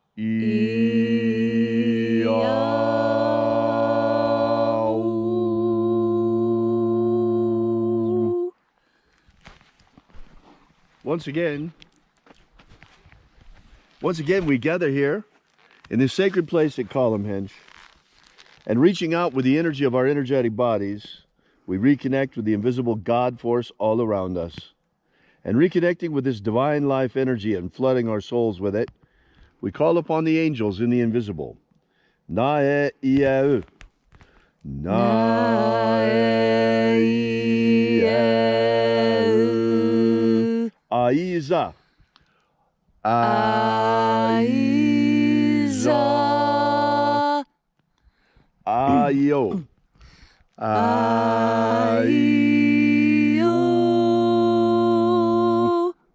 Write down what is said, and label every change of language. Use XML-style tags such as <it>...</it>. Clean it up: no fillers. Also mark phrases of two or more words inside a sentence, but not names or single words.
<en>Once again, we gather here in this sacred place at Columhenge, and reaching out with the energy of our energetic bodies, we reconnect with the invisible God force all around us. And reconnecting with this divine life energy and flooding our souls with it, we call upon the angels in the invisible. Na-e-ia-u. Na-e-ia-u. Aiza. Aiza. Ayo. Ayo.</en>